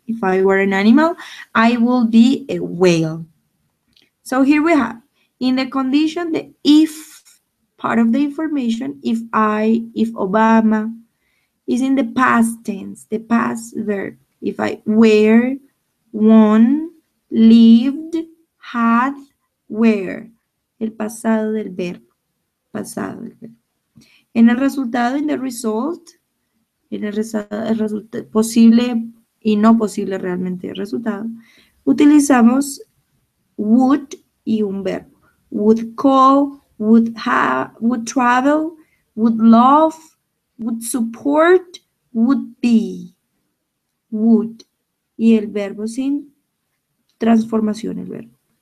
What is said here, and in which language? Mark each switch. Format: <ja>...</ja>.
<en>If I were an animal, I will be a whale. So here we have, in the condition, the if part of the information if Obama is in the past tense, the past verb. If I were, won, lived, had, were.</en> <es>El pasado del verbo. Pasado del verbo. En el resultado,</es> <en>in the result,</en> <es>en el resultado posible y no posible realmente resultado, utilizamos would y un verbo.</es> <en>Would call, would have, would travel, would love, would support, would be. Would.</en> <es>Y el verbo sin transformación, el verbo.</es>